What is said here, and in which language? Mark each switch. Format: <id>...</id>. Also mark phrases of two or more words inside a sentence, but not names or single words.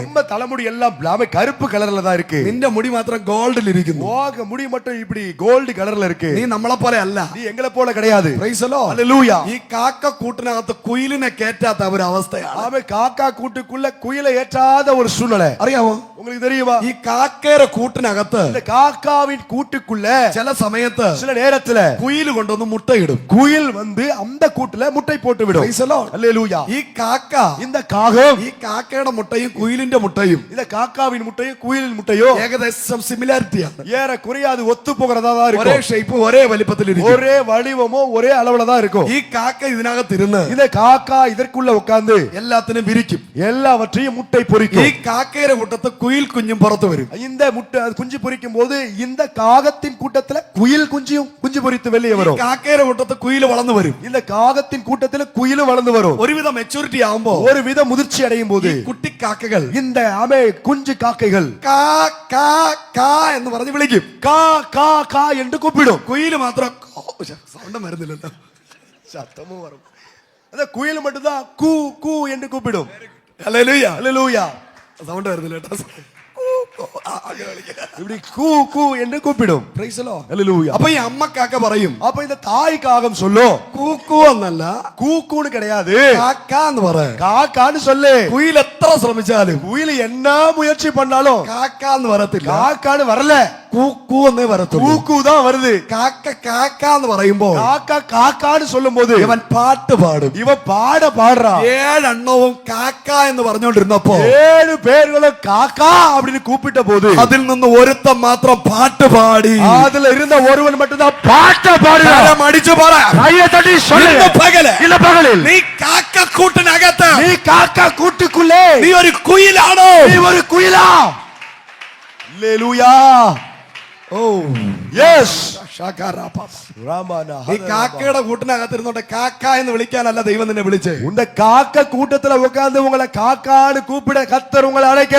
<ta>நம்ம தலைமுடி எல்லாம் கருப்பு கலர்ல தான் இருக்கு.</ta> <ml>നിന്റെ മുടി മാത്രം ഗോൾഡിൽ ഇരിക്കുന്നു.</ml> <ta>உங்க முடி மட்டும் இப்படி கோல்ட் கலர்ல இருக்கு.</ta> <ml>നീ നമ്മളെ പോലെ അല്ല.</ml> <ta>நீ எங்களை போல கிடையாது.</ta> <en>Praise the Lord. Hallelujah.</en> <ml>ഈ കാക്ക കൂട്ടിനകത്ത് കുയിലിനെ കേറ്റാത്ത ഒരു അവസ്ഥയാണ്.</ml> <ta>ஆமே காக்கா கூட்டுக்குள்ள குயிலை ஏற்றாத ஒரு சூழ்நிலை.</ta> <ml>അറിയാമോ?</ml> <ta>உங்களுக்கு தெரியுமா?</ta> <ml>ഈ കാക്കയുടെ കൂട്ടിനകത്ത്</ml> <ta>இந்த காக்காவின் கூட்டுக்குள்ள</ta> <ml>ചില സമയത്ത്</ml> <ta>சில நேரத்துல</ta> <ml>കുയിൽ കൊണ്ടൊന്ന് മുട്ടയിടും.</ml> <ta>குயில் வந்து அந்த கூட்டுல முட்டை போட்டு விடும்.</ta> <en>Praise the Lord. Hallelujah.</en> <ml>ഈ കാക്ക</ml> <ta>இந்த காகம்</ta> <ml>ഈ കാക്കയുടെ മുട്ടയും കുയിലിന്റെ മുട്ടയും</ml> <ta>இந்த காக்காவின் முட்டையும் குயிலின் முட்டையும்</ta> <ml>ഏകദേശം സിമിലാരിറ്റിയാണ്.</ml> <ta>ஏற குறையாது ஒத்து போகிறதா தான்</ta> <ml>ഒരേ</ml> <ta>இருக்கும்.</ta> <ml>ഷേപ്പ് ഒരേ വലിപ്പത്തിലിരിക്കും.</ml> <ta>ஒரே வடிவமோ ஒரே அளவுல தான் இருக்கும்.</ta> <ml>ഈ കാക്ക ഇതിനകത്ത് ഇരുന്ന്</ml> <ta>இந்த காக்கா இதற்குள்ள உட்கார்ந்து</ta> <ml>എല്ലാത്തിനും വിരിക്കും.</ml> <ta>எல்லாவற்றையும் முட்டை</ta> <ml>ഈ</ml> <ta>பொரிக்கும்.</ta> <ml>കാക്കയുടെ കൂട്ടത്ത് കുയിൽ കുഞ്ഞും പുറത്തു വരും.</ml> <ta>இந்த முட்டை அது குஞ்சு பொரிக்கும் போது இந்த காகத்தின் கூட்டத்துல குயில் குஞ்சியும் குஞ்சு பொரித்து வெளியே</ta> <ml>ഈ</ml> <ta>வரும்.</ta> <ml>കാക്കയുടെ കൂട്ടത്ത് കുയിൽ വളർന്നു വരും. இந்த കാകത്തിൻ കൂട്ടത്തിൽ കുയിലും വളർന്നു വരും. ഒരുവിധം മെച്ചൂരിറ്റി ആവുമ്പോ</ml> <ta>ஒரு வித முதிர்ச்சி அடையும் போது</ta> <ml>ഈ കുട്ടി കാക്കകൾ</ml> <ta>இந்த ஆமே குஞ்சு காக்கைகள்</ta> <ml>കാ കാ കാ എന്ന് പറഞ്ഞ് വിളിക്കും.</ml> <ta>கா கா கா என்று கூப்பிடும்.</ta> <ml>കുയിൽ മാത്രം സൗണ്ട് വരുന്നില്ലല്ലോ.</ml> <ta>சத்தமும் வரும். அத குயில் மட்டும்தான் கூ கூ என்று கூப்பிடும்.</ta> <ml>ഹല്ലേലൂയ.</ml> <ta>ஹல்லேலூயா.</ta> <ml>സൗണ്ട് വരുന്നില്ല കേട്ടോ.</ml> <ta>இப்படி கூ கூ என்று கூப்பிடும்.</ta> <en>Praise the Lord.</en> <ta>ஹல்லேலூயா.</ta> <ml>അപ്പൊ ഈ അമ്മ കാക്ക പറയും</ml> <ta>அப்ப இந்த தாய் காகம் சொல்லும்</ta> <ml>കൂക്കു എന്നല്ല</ml> <ta>கூக்கூன்னு கிடையாது,</ta> <ml>കാക്ക എന്ന് പറ.</ml> <ta>காக்கான்னு சொல்லு.</ta> <ml>കുയിൽ എത്ര ശ്രമിച്ചാലും</ml> <ta>குயில் என்ன முயற்சி பண்ணாலும்</ta> <ml>കാക്ക എന്ന് പറയത്തില്ല.</ml> <ta>காக்கான்னு வரல,</ta> <ml>കൂക്കു എന്നേ പറയത്തുള്ളൂ.</ml> <ta>கூக்கூ தான் வருது.</ta> <ml>കാക്ക കാക്ക എന്ന് പറയുമ്പോ</ml> <ta>காக்கா காக்கான்னு சொல்லும் போது</ta> <ml>ഇവൻ പാട്ട് പാടും.</ml> <ta>இவன் பாடுறான்.</ta> <ml>7 എണ്ണവും കാക്ക എന്ന് പറഞ്ഞുകൊണ്ടിരുന്നപ്പോ</ml> <ta>7 பேர்களும் காக்கா அப்படின்னு கூப்பிட்ட போது</ta> <ml>അതിൽ നിന്ന് ഒരുത്തൻ മാത്രം പാട്ട് പാടി.</ml> <ta>அதுல இருந்த ஒருவன் மட்டும் தான் பாட்ட பாடுறான்.</ta> <ml>കരം അടിച്ചു പറ.</ml> <ta>கையை தட்டி சொல்லு.</ta> <ml>ഇന്ന് പകല്</ml> <ta>இல்ல பகலில்</ta> <ml>നീ കാക്ക കൂട്ടിനകത്ത്</ml> <ta>நீ காக்கா கூட்டுக்குள்ளே</ta> <ml>നീ ഒരു കുയിലാണോ?</ml> <ta>நீ ஒரு குயிலா? ஹல்லேலூயா. ഓ எஸ்</ta> <ml>ഈ കാക്കയുടെ കൂട്ടിനകത്തിരുന്നോട്ടെ കാക്ക എന്ന് വിളിക്കാനല്ല ദൈവം നിന്നെ വിളിച്ചേ.</ml> <ta>உந்த காக்க கூட்டத்துல உட்கார்ந்து உங்களை காக்கான்னு கூப்பிட கர்த்தர் உங்களை அழைக்கல.</ta>